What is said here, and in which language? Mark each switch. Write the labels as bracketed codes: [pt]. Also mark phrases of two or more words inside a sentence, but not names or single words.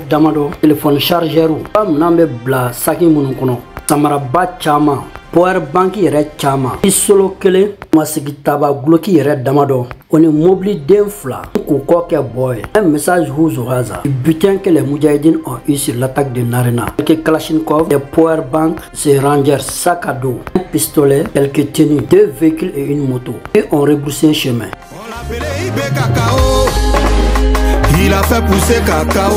[bm] damado telefɔni chargeur minan bɛ bila saki minnu kɔnɔ samaraba caman power bank yɛrɛ caman isolo kelen masigi taba guloki yɛrɛ damadɔ o ni mobili den fila k'u kɔ kɛ bɔ ye [fr] un message Huzu Haza butin que les Moudjahidines ont eu sur l'attaque de Narena quelques Kalachnikov, des [en] power bank, [fr] ses rangers, sac à dos, un pistolet, quelques tenues, 2 véhicules et une moto et ont rebroussé chemin. On l'appelait Ibé Cacao, il a fait pousser cacao.